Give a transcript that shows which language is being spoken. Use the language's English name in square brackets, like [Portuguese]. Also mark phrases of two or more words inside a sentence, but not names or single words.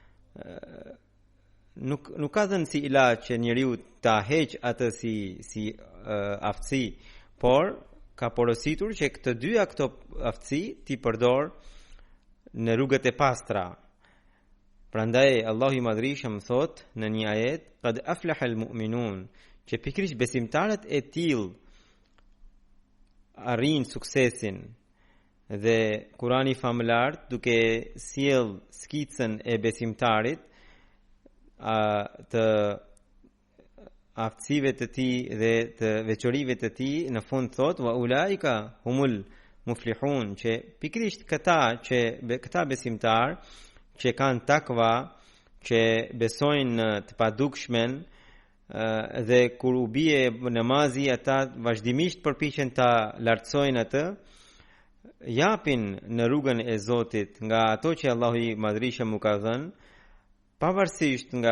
[Albanian] nuk ka dhënë si ilaç që njeriu ta heq atë si aftësi, por ka porositur që këtë dyja këto aftësi ti përdor në rrugët e pastra. Prandaj Allahu i Madhërisëm thot në një ajet, [Arabic] قد أفلح المؤمنون, [Albanian] që pikërisht besimtarët e tillë arrin suksesin. Dhe Kurani famëlar duke sjell skicën e besimtarit të aftësive të tij dhe të veçorive të tij, në fund thot [Arabic] وأولئك هم المفلحون, [Albanian] që pikërisht këta besimtar që kanë takva, që besojnë në të padukshmen dhe kur u bie namazi ata vazhdimisht përpiqen ta lartësojnë atë, japin në rrugën e Zotit nga ato që Allahu i Madhërisëm u ka dhënë, pavarësisht